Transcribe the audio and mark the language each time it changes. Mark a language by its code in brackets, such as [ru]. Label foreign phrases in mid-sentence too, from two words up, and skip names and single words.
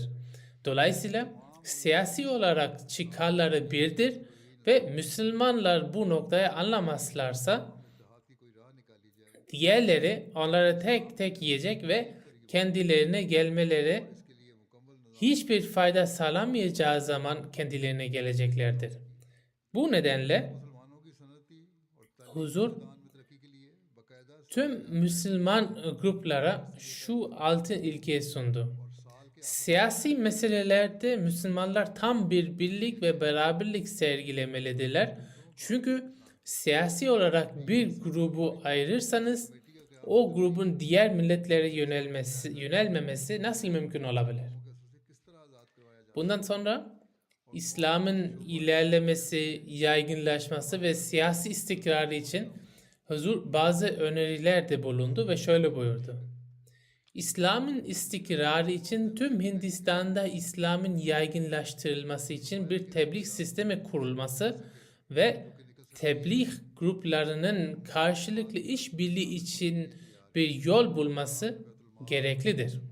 [tr] Dolayısıyla siyasi olarak çıkarları birdir ve Müslümanlar bu noktayı anlamazlarsa diğerleri onları tek tek yiyecek ve kendilerine gelmeleri hiçbir fayda sağlamayacağı zaman kendilerine geleceklerdir. Bu nedenle [ur] مسلمانوں کی صنعتی اور تعلیمی [tr] huzur [ur] میدان میں ترقی کے لیے باقاعدہ [tr] tüm Müslüman gruplara şu altın ilkeyi sundu. Siyasi meselelerde Müslümanlar tam bir birlik ve beraberlik sergilemelidirler. Çünkü siyasi olarak bir grubu ayırırsanız o grubun diğer milletlere yönelmemesi nasıl mümkün olabilir? [ur] کس طرح آزاد کروایا جا [tr] Bundan sonra İslam'ın ilerlemesi, yaygınlaşması ve siyasi istikrarı için huzur bazı önerilerde bulundu ve şöyle buyurdu. İslam'ın istikrarı için tüm Hindistan'da İslam'ın yaygınlaştırılması için bir tebliğ sistemi kurulması ve tebliğ gruplarının karşılıklı işbirliği için bir yol bulması gereklidir.